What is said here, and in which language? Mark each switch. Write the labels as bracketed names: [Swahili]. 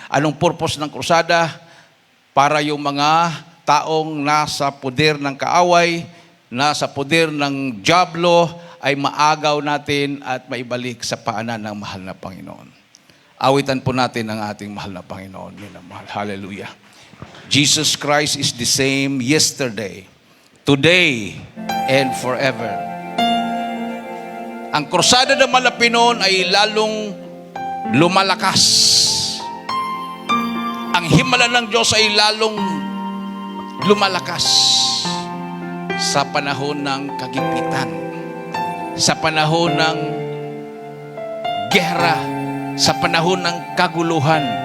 [Filipino] Anong purpose ng krusada? Para yung mga taong nasa poder ng kaaway, nasa poder ng dyablo, ay maagaw natin at maibalik sa paanan ng mahal na Panginoon. Awitan po natin ang ating mahal na Panginoon. Minamahal. Hallelujah. [English] Jesus Christ is the same yesterday, today, and forever. [Filipino] Ang krusada ng Malapinon ay lalong lumalakas. Ang himala ng Diyos ay lalong lumalakas sa panahon ng kagipitan, sa panahon ng gera, sa panahon ng kaguluhan.